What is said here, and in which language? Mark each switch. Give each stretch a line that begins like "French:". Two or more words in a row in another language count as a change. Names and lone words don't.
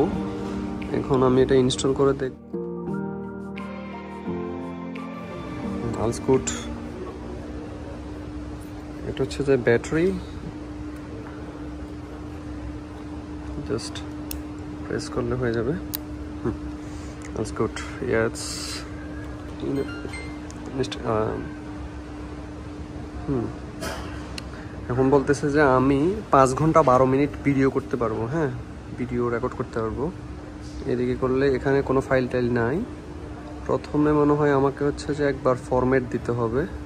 Bangla: এখন আমি এটা ইনস্টল করে দেখ।
German: Alles gut।
Bangla: এটা হচ্ছে যে ব্যাটারি,
English: just press
Bangla: করলে হয়ে যাবে।
German: Alles gut, jetzt
Bangla: এখন বলতেছে যে আমি 5 ঘন্টা 12 মিনিট ভিডিও করতে পারবো, হ্যাঁ ভিডিও রেকর্ড করতে পারবো। এদিকে করলে এখানে কোনো ফাইল টাইল নাই। প্রথমে মনে হয় আমাকে হচ্ছে যে একবার ফরম্যাট দিতে হবে।